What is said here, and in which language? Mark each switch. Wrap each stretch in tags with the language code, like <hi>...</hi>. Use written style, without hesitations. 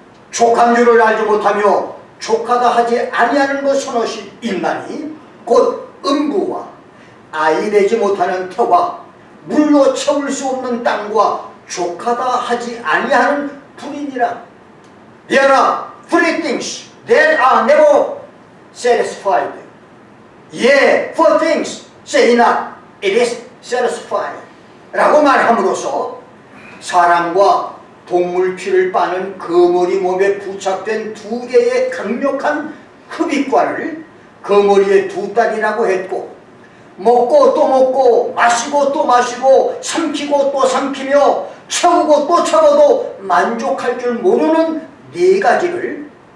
<ko>족한 줄을 알지 못하며 족하다 하지 아니하는 것 서너시 있나니 곧 음부와 아이 내지 못하는 터와 물로 채울 수 없는 땅과 족하다 하지 아니하는 불이니라.</ko> <en>There are 3 things that are never satisfied. Yea, 4 things say not, it is satisfied.</en> <ko>라고 말함으로써 사람과 동물 피를 빠는 거머리 몸에 부착된 두 개의 강력한 흡입관을 거머리의 두 딸이라고 했고, 먹고 또 먹고 마시고 또 마시고 삼키고 또 삼키며 채우고 또 채워도 만족할 줄 모르는 네 가지를</ko>